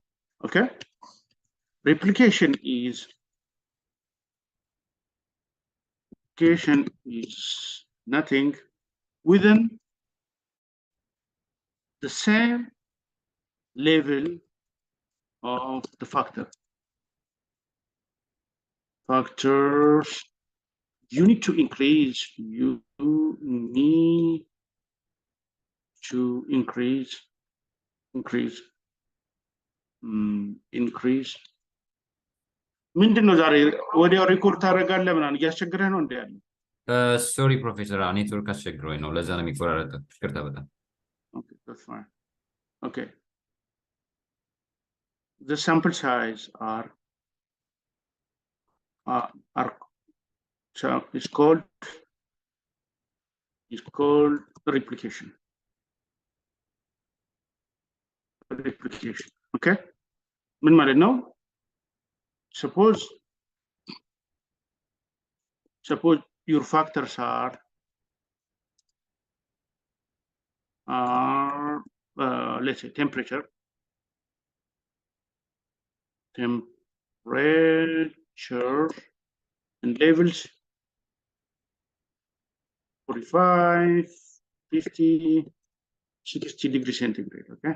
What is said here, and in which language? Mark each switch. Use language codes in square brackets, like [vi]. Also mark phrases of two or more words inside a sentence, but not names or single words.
[en] Okay, replication is nothing within the same level of the factors. You need to increase. You need to increase. [am] ምንድን ነው ዛሬ ወዲያው ሪኮርድ ታደርጋለህ ምናምን እያስቸገረህ ነው እንዴ? ያለ [en] sorry professor፣ [am] ኔትወርክ አስቸግሮኝ ነው፣ ለዛ ነው የሚቆራረጠው። ይቅርታ በጣም። [en] Okay, that's fine. Okay. The sample size so it's called replication. Okay. [am] ምን ማለት ነው? [en] Suppose your factors are let's say temperature and levels 45, 50, 60 degrees centigrade.